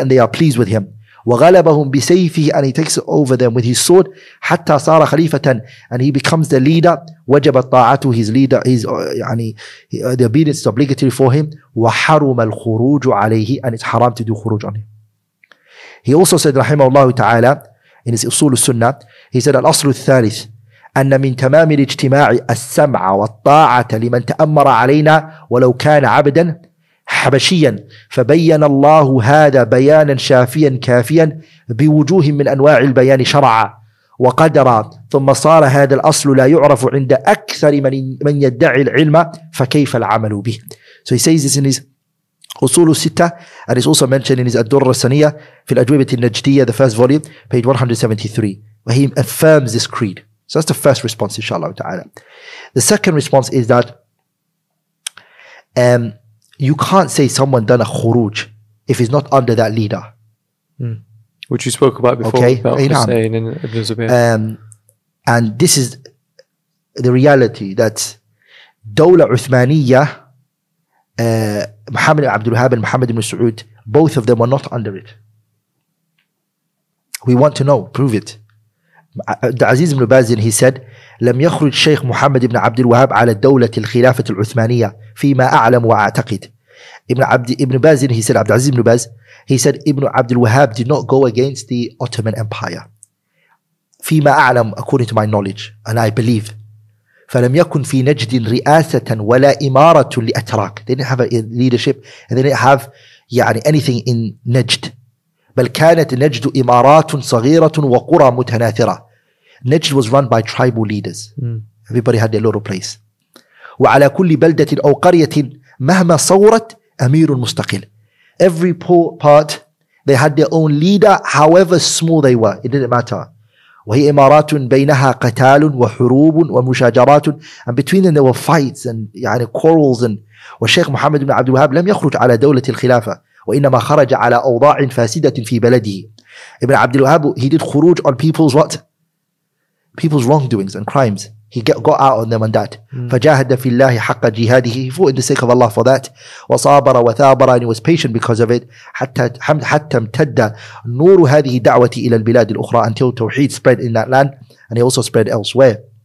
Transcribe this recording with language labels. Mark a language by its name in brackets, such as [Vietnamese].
[English] And they are pleased with him. [Arabic] وَغَلَبَهُمْ بِسَيْفِهِ. [English] And he takes over them with his sword. [Arabic] حَتَّى صَارَ خَلِيفَةً. [English] And he becomes the leader. [Arabic] وَجَبَ طَاعَتُهُ. [English] His leader, the obedience is obligatory for him. [Arabic] وَحَرُمَ الْخُرُوجُ عَلَيْهِ. [English] And it's haram to do khuruj on him. He also said, rahimahullah ta'ala, in his usul al-sunnah, he said, [Arabic] الأصل الثالث أن من تمام الاجتماع السمع والطاعة لمن تأمر علينا ولو كان عبدا حبشيا فبين الله هذا بيانا شافيا كافيا بوجوه من أنواع البيان شرعا وقدرا ثم صار هذا الأصل لا يعرف عند أكثر من يدعي العلم فكيف العمل به. [English] So he says this in his أصول الستة, and it's also mentioned in his الدرة السنية في الأجوبة النجدية, the first volume, page 173, where he affirms this creed. So that's the first response, inshallah ta'ala. The second response is that you can't say someone done a khuruj if he's not under that leader. Which you spoke about before, okay. about Hussein and Ibn Zubayr. And this is the reality, that Dawla Uthmaniyya, Mohammed Ibn Abdul Wahhab and Mohammed Ibn Saud, both of them were not under it. We want to know, prove it. Aziz ibn Bazin, he said, [Arabic] لم يخرج شيخ محمد بن عبد الوهاب على الدولة الخلافة العثمانية فيما أعلم وأعتقد. [English] Ibn Bazin, he said, Abdul Aziz ibn Baz, he said Ibn Abdul Wahhab did not go against the Ottoman Empire. [Arabic] فيما أعلم, [English] according to my knowledge, and I believe. [Arabic] فلم يكن في نجد رئاسة ولا إمارة لأتراك. [English] They didn't have a leadership, and they didn't have anything in Najd. [Arabic] بل كانت نجد إمارات صغيرة وقرى متناثرة. [English] Najd was run by tribal leaders. Everybody had their little place. [Arabic] وعلى كل بلدة أو قرية مهما صورت أمير مستقل. [English] Every part, they had their own leader, however small they were. It didn't matter. [Arabic] وهي إمارات بينها قتال وحروب ومشاجرات, [English] and between them there were fights and يعني quarrels. [Arabic] And والشيخ محمد بن عبد الوهاب لم يخرج على دولة الخلافة وإنما خرج على أوضاع فاسدة في بلده. [English] Ibn Abdul Wahhab, he did khuruj on people's what? People's wrongdoings and crimes. He got out on them on that. [Arabic] فجاهد في الله حق جهاده. [English] He fought in the sake of Allah for that. [Arabic] وصابر وثابر, [English] and he was patient because of it. [Arabic] حتى امتد نور هذه الدعوة إلى البلاد الأخرى, [English] until Tawheed spread in that land, and he also spread elsewhere.